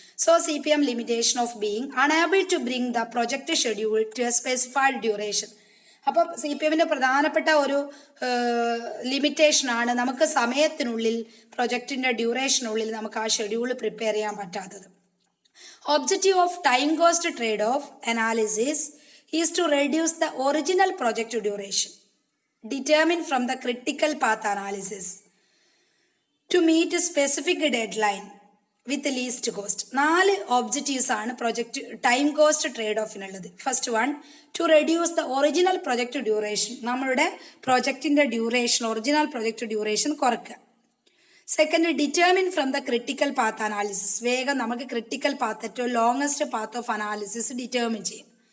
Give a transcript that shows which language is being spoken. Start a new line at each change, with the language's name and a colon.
English: So CPM limitation of being unable to bring the project schedule to a specified duration.
Malayalam: അപ്പോൾ CPMന്റെ പ്രധാനപ്പെട്ട ഒരു ലിമിറ്റേഷനാണ് നമുക്ക് സമയത്തിനുള്ളിൽ പ്രൊജക്റ്റിന്റെ ഡ്യൂറേഷനുള്ളിൽ നമുക്ക് ആ ഷെഡ്യൂൾ പ്രിപ്പയർ ചെയ്യാൻ പറ്റാത്തത്.
English: Objective of time cost trade-off analysis is to reduce the original project duration determined from the critical path analysis to meet a specific deadline with the least cost.
Malayalam: 4 objectives ആണ് project time cost trade ഓഫിനുള്ളത്.
English: First one, to reduce the original project duration.
Malayalam: നമ്മളുടെ പ്രൊജക്റ്റിന്റെ duration, original project duration കുറയ്ക്കുക.
English: Second, determine from the critical path analysis.
Malayalam: വേഗം നമുക്ക് critical path, ഏറ്റവും longest path of analysis determine ചെയ്യും.